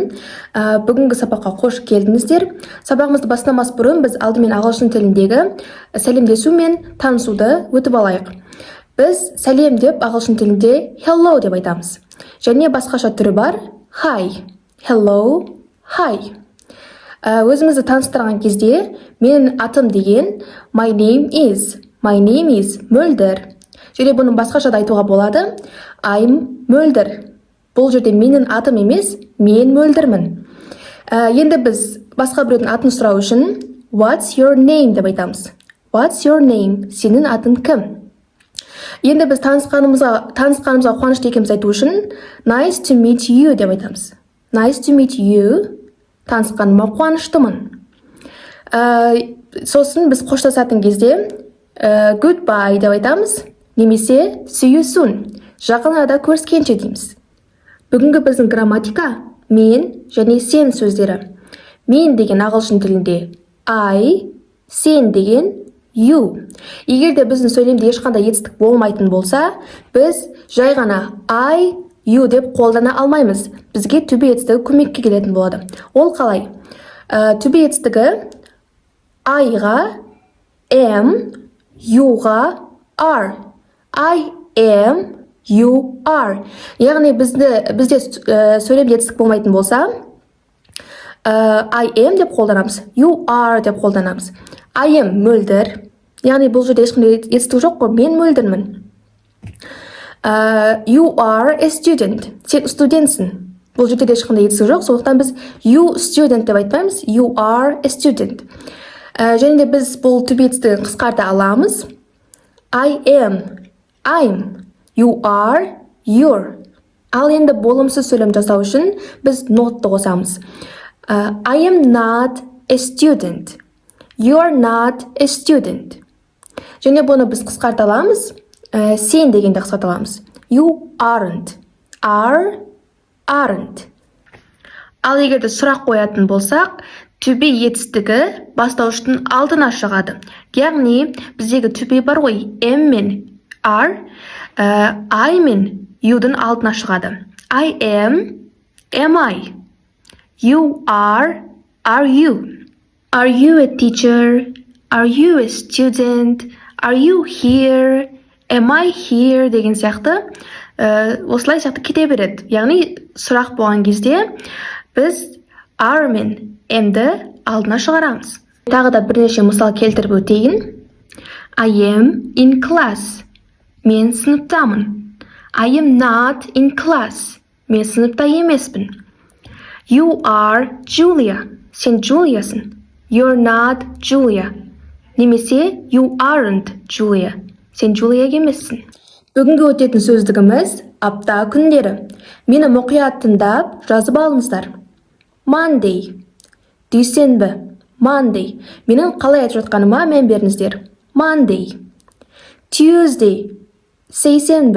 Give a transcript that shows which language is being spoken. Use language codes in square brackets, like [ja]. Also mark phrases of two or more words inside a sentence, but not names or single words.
[kk] Бүгінгі сабаққа қош келдіңіздер. Сабағымызды бастамас бұрын біз алдымен ағылшын тіліндегі сәлемдесу мен танысуды өтіп алайық. Біз сәлем деп ағылшын тілінде hello деп айтамыз. Және басқаша түрі бар [en] hi, hello, hi. [kk] Өзіңізді таныстырған кезде менің атым деген [en] my name is [kk] Мөлдір. Және бұның басқаша да айтуға болады [en] I'm Мөлдір. [kk] Бұл жерде менің атым емес, мен Мөлдірмін. Енді біз басқа біреудің атын сұрау үшін [en] What's your name [kk] деп айтамыз. [en] What's your name? [kk] Сенің атың кім? Енді біз танысқанымызға қуанышты екенімізді айту үшін [en] Nice to meet you [kk] деп айтамыз. [en] Nice to meet you. [kk] Танысқаныма қуаныштымын. Сосын біз қоштасатын кезде goodbye деп айтамыз. [en] Немесе see you soon. [kk] Жақын арада көріскенше дейміз. Бүгінгі біздің грамматика мен және сен сөздері. Мен деген ағылшын тілінде I, сен деген you. Егер де біздің сөйлемде ешқандай етістік болмайтын болса, біз жай ғана [en] I, you [kk] деп қолдана алмаймыз. Бізге түбі етістігі көмекке келетін болады. Ол қалай? Түбі етістігі I-ға am, you-ға are. [en] I am, you are. [kk] Яғни бізде сөйлемде етістік болмайтын болса, [en] I am [kk] деп қолданамыз, [en] you are [kk] деп қолданамыз. [en] I am Мөлдір. [kk] Яғни бұл жерде ешқандай етістік жоқ қой, мен Мөлдірмін. [en] You are a student. [kk] Сен студентсің. Бұл жерде ешқандай етістік жоқ, сондықтан біз [en] you student [kk] деп айтпаймыз, [en] you are a student. [kk] Және де біз бұл түбі етістігін қысқарта аламыз. [en] I am, I'm. You are, you're. [kk] Ал енді болымсыз сөйлем жасау үшін біз notты қосамыз. [en] I am not a student. You're not a student. [kk] Және бұны біз қысқарта аламыз. Сен дегенде қысқарта аламыз. [en] You aren't. Aren't. [kk] Ал егер де сұрақ қоятын болсақ, түбі етістігі бастауыштың алдына шығады. Яғни біздегі түбі бар ғой, am мен are, I мен you'дың алдына шығады. [en] I am I? You are you? Are you a teacher? Are you a student? Are you here? Am I here? [kk] Деген сияқты осылай сияқты кете береді. Яғни сұрақ болған кезде біз are мен am'ді алдына шығарамыз. Тағы да бірнеше мысал келтіріп өтейін. [en] I am in class. [kk] Мен сыныптамын. [en] I am not in class. [kk] Мен сыныпта емеспін. [en] You are Julia. [kk] Сен Juliaсын. [en] You're not Julia. Немесе you aren't Julia. [kk] Сен Julia емессің. Бүгінгі өтетін сөздігіміз апта күндері. Мені мұқият тыңдап жазып алыңыздар. [en] Monday. Дүйсенбі. Monday. [kk] Менің қалай айтып жатқаныма мән беріңіздер. [en] Monday. Tuesday. Сейсенбі.